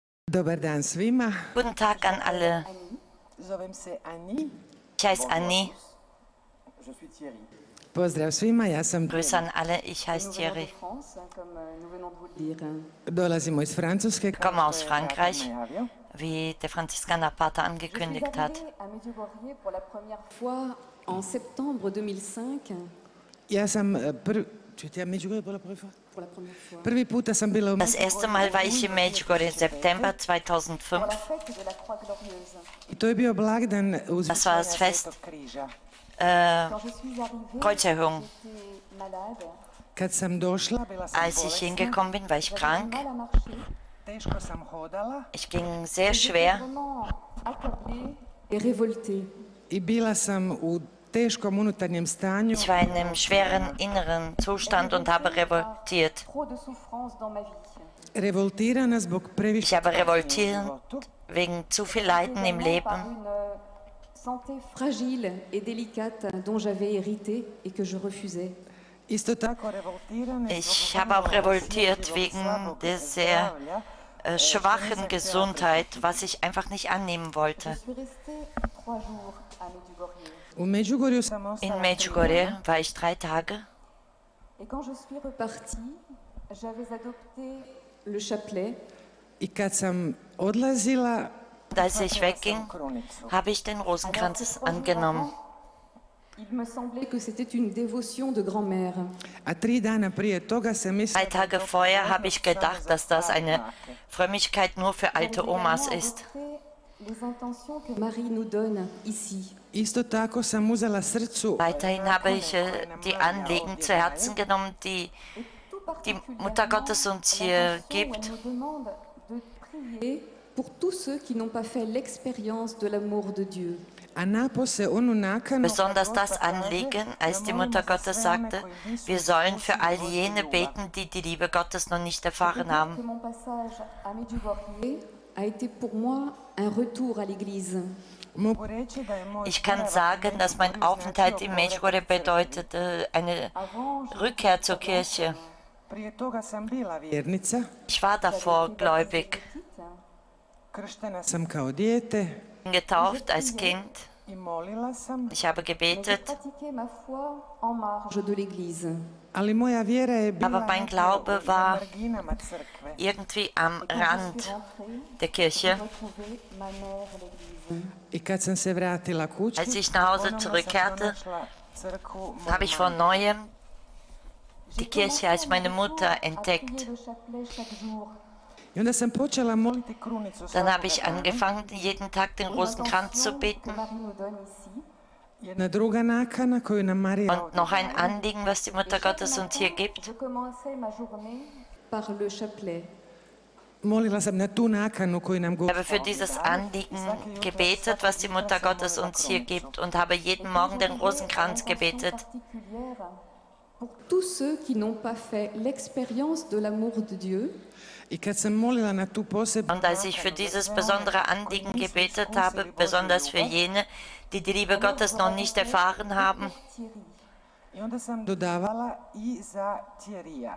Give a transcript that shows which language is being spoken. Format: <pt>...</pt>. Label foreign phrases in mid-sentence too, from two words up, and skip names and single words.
<hr>Dobar dan svima.</hr> <de>Guten Tag an alle. Ich heiße Annie.</de> <hr>Pozdrav svima, ja sam</hr> <de>Grüße an alle, ich heiße Thierry.</de> <hr>dolazimo iz Francuske.</hr> <de>Ich komme aus Frankreich, wie der Franziskanerpater angekündigt hat.</de> <fr>En septembre 2005,</fr> <hr>Ja sam prvi puta sam bila u</hr> <de>Das erste Mal war ich in Medjugorje im September 2005.</de> <hr>I to je bio blagdan uz</hr> <de>Das war das Fest Kreuzerhöhung.</de> <hr>kad sam došla.</hr> <de>Als ich hingekommen bin, war ich krank.</de> <hr>Teško sam hodala</hr> <de>Ich ging sehr schwer</de> <fr>et révolté.</fr> <hr>i bila sam u teškom unutarnjem stanju.</hr> <de>Ich war in einem schweren inneren Zustand und habe revoltiert.</de> <hr>Revoltirana zbog previše.</hr> <de>Ich habe revoltiert wegen zu viel Leiden im Leben.</de> <fr>Santé fragile et délicate dont j'avais hérité et que je refusais.</fr> <hr>Isto tako revoltirana.</hr> <de>Ich habe auch revoltiert wegen der sehr schwachen Gesundheit, was ich einfach nicht annehmen wollte.</de> <hr>U Međugorju sam</hr> <de>In Medjugorje war ich 3 Tage.</de> <fr>Et quand je suis repartie, j'avais adopté le chapelet.</fr> <hr>i kad sam odlazila</hr> <de>Und als ich wegging, habe ich den Rosenkranz angenommen.</de> <fr>Il me semblait que c'était une dévotion de grand-mère.</fr> <hr>a 3 dana prije toga sam mislila</hr> <de>3 Tage vorher habe ich gedacht, dass das eine Frömmigkeit nur für alte Omas ist.</de> <fr>Les intentions que Marie nous donne ici.</fr> <hr>isto tako sam uzela srcu</hr> <de>Weiterhin habe ich die Anliegen zu Herzen genommen, die die Mutter Gottes uns hier gibt.</de> <fr>Elle nous demande de prier pour tous ceux qui n'ont pas fait l'expérience de l'amour de Dieu.</fr> <hr>a napose onu nakanu</hr> <de>Besonders das Anliegen, als die Mutter Gottes sagte, wir sollen für all jene beten, die die Liebe Gottes noch nicht erfahren</de> <fr>Que</fr> <de>haben.</de> <fr>mon passage à Medjugorje a été pour moi un retour à l'église.</fr> <hr>mogu reći da je moj</hr> <de>Ich kann sagen, dass mein Aufenthalt in Medjugorje bedeutete eine Rückkehr zur Kirche.</de> <hr>prije toga sam bila vjernica,</hr> <de>Ich war davor gläubig,</de> <hr>krštena sam kao dijete</hr> <de>getauft als Kind.</de> <hr>i molila sam,</hr> <de>Ich habe</de> <fr>J'ai</fr> <de>gebetet,</de> <fr>pratiqué ma foi en marge de l'église.</fr> <hr>ali moja vjera je bila</hr> <de>aber mein</de> <hr>negdje</hr> <de>Glaube</de> <hr>na</hr> <de>war</de> <hr>marginama crkve.</hr> <de>irgendwie am Rand der Kirche.</de> <fr>Retrouver ma mère à l'église.</fr> <hr>I kad sam se vratila kući,</hr> <de>Als ich nach Hause</de> <hr>ponovno sam</hr> <de>zurückkehrte,</de> <hr>pronašla crkvu</hr> <de>habe ich von neuem die Kirche als meine Mutter entdeckt.</de> <fr>Prier le chapelet chaque jour.</fr> <hr>I onda sam počela moliti krunicu</hr> <de>Dann</de> <hr>svakoga</hr> <de>habe ich</de> <hr>dana.</hr> <de>angefangen, jeden Tag den Rosenkranz zu beten.</de> <fr>Marie nous donne ici.</fr> <hr>Jedna druga nakana koju nam Marija</hr> <de>Und noch ein Anliegen, was die Mutter Gottes uns hier gibt.</de> <fr>Je commençais ma journée par le chapelet.</fr> <hr>molila sam na tu nakanu koju nam</hr> <de>Ich</de> <hr>govori.</hr> <de>habe für dieses Anliegen gebetet, was die Mutter Gottes uns hier gibt, und habe jeden Morgen den Rosenkranz gebetet.</de> <fr>Particulière pour tous ceux qui n'ont pas fait l'expérience de l'amour de Dieu.</fr> <hr>I kad sam molila na tu posebnu</hr> <de>Und als ich für dieses besondere Anliegen gebetet habe, besonders für jene, die die Liebe Gottes noch nicht erfahren haben,</de> <hr>Thierry. i onda sam dodavala i za Thierrya.</hr>